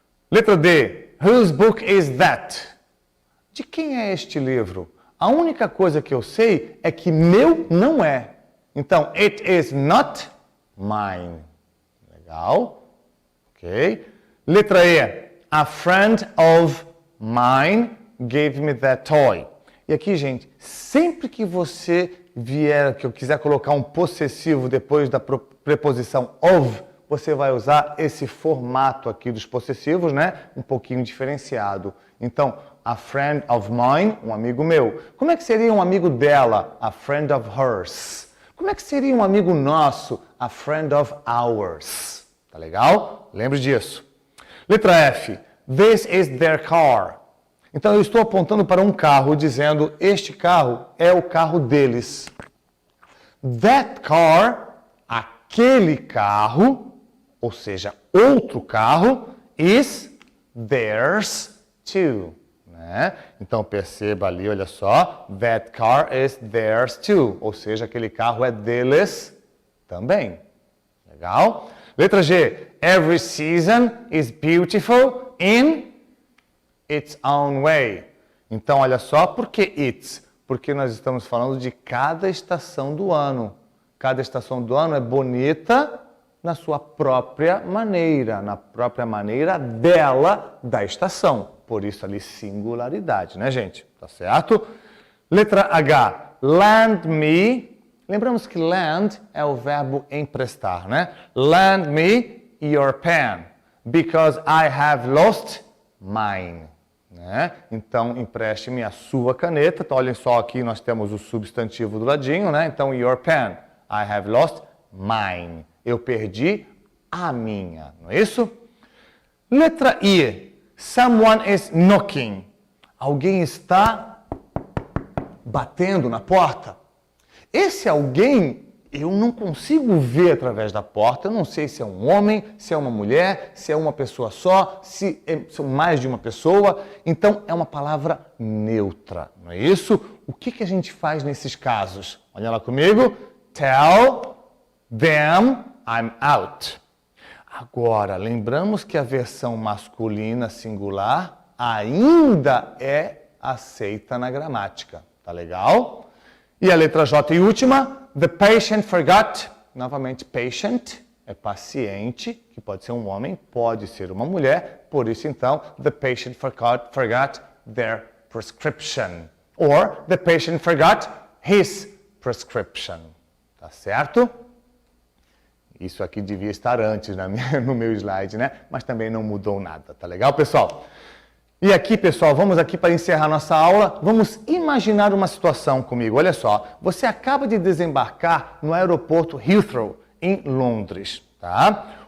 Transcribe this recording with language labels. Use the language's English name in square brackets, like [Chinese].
[Portuguese] Letra D, [English] whose book is that? [Portuguese] De quem é este livro? A única coisa que eu sei é que meu não é. Então, [English] it is not mine. [Portuguese] Legal? [English] Ok. [Portuguese] Letra E, [English] a friend of mine gave me that toy. [Portuguese] E aqui, gente, sempre que você vier, que eu quiser colocar um possessivo depois da preposição of, você vai usar esse formato aqui dos possessivos, né? Um pouquinho diferenciado. Então, [English] a friend of mine, [Portuguese] um amigo meu. Como é que seria um amigo dela? [English] A friend of hers. [Portuguese] Como é que seria um amigo nosso? [English] A friend of ours. [Portuguese] Tá legal? Lembre disso. Letra F. [English] This is their car. [Portuguese] Então, eu estou apontando para um carro dizendo, este carro é o carro deles. [English] That car, [Portuguese] aquele carro, ou seja, outro carro, [English] is theirs too. [Portuguese] Né? Então, perceba ali, olha só, [English] that car is theirs too. [Portuguese] Ou seja, aquele carro é deles também. Legal? Letra G. [English] Every season is beautiful in its own way. [Portuguese] Então, olha só, por que it's? Porque nós estamos falando de cada estação do ano. Cada estação do ano é bonita na sua própria maneira, na própria maneira dela, da estação. Por isso ali, singularidade, né, gente? Tá certo? Letra H. [English] Lend me. [Portuguese] Lembramos que lend é o verbo emprestar, né? [English] Lend me your pen, because I have lost mine. [Portuguese] Né? Então, empreste-me a sua caneta. Então, olhem só, aqui nós temos o substantivo do ladinho, né? Então, [English] your pen. I have lost mine. [Portuguese] Eu perdi a minha, não é isso? Letra I. [English] Someone is knocking. [Portuguese] Alguém está batendo na porta. Esse alguém, eu não consigo ver através da porta. Eu não sei se é um homem, se é uma mulher, se é uma pessoa só, se são mais de uma pessoa. Então, é uma palavra neutra, não é isso? O que a gente faz nesses casos? Olha lá comigo. [English] Tell them I'm out. [Portuguese] Agora, lembramos que a versão masculina singular ainda é aceita na gramática. Tá legal? E a letra J e última. [English] The patient forgot. [Portuguese] Novamente, patient é paciente, que pode ser um homem, pode ser uma mulher. Por isso, então, [English] the patient forgot their prescription. Or, the patient forgot his prescription. [Portuguese] Tá certo? Isso aqui devia estar antes no meu slide, né? Mas também não mudou nada, tá legal, pessoal? E aqui, pessoal, vamos aqui para encerrar nossa aula. Vamos imaginar uma situação comigo. Olha só, você acaba de desembarcar no aeroporto Heathrow, em Londres, tá?